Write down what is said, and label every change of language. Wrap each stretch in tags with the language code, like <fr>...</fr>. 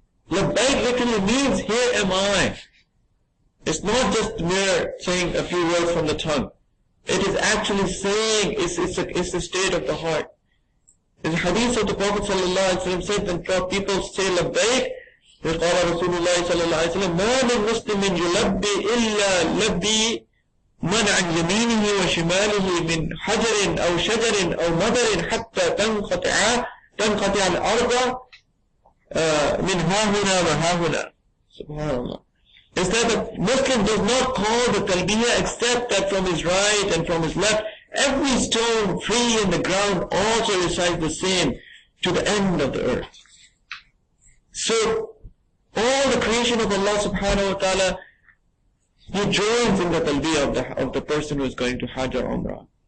<en>Labbaik literally means, here am I. It's not just mere saying a few words from the tongue. It is actually saying, it's the state of the heart. In the hadith of the Prophet sallallahu alaihi wasallam said, when people say Labbaik,</en> <ar>قال رسول الله صلى الله عليه وسلم ما من مسلم يلبي إلا لبي من عن يمينه وشماله من حجر أو شجر أو مدر حتى تنقطع الأرض من ها هنا وها هنا. Subhanallah.</ar> <en>Is that the Muslim does not call the talbiyah except that from his right and from his left, every stone free in the ground also recites the same to the end of the earth. So, all the creation of Allah subhanahu wa ta'ala, He joins in the talbiyah of the person who is going to Hajj or Umrah.</en>